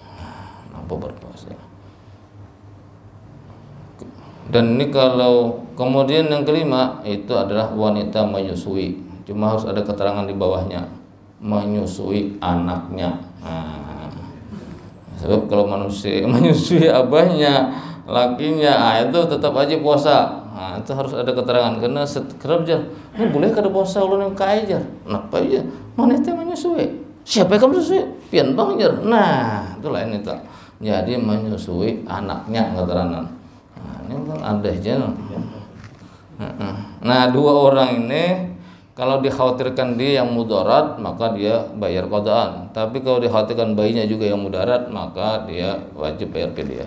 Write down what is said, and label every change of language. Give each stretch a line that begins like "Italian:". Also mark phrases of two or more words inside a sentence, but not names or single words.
Banjar: Dan ini kalau kemudian yang kelima itu adalah wanita menyusui. Cuma harus ada keterangan di bawahnya, menyusui anaknya. Sebab kalau manusia menyusui abahnya, lakinya, itu tetap aja puasa. Itu harus ada keterangan karena kerja. Ini boleh kada puasa ulun yang kaya jar. Kenapa aja? Mana itu menyusui? Siapa yang menyusui? Pian bang jar. Nah, itu lain itu. Jadi menyusui anaknya keterangan. Ini kan ada aja. Nah, 2 orang ini kalau dikhawatirkan dia yang mudarat maka dia bayar qadaan. Tapi kalau dikhawatirkan bayinya juga yang mudarat maka dia wajib bayar fidyah.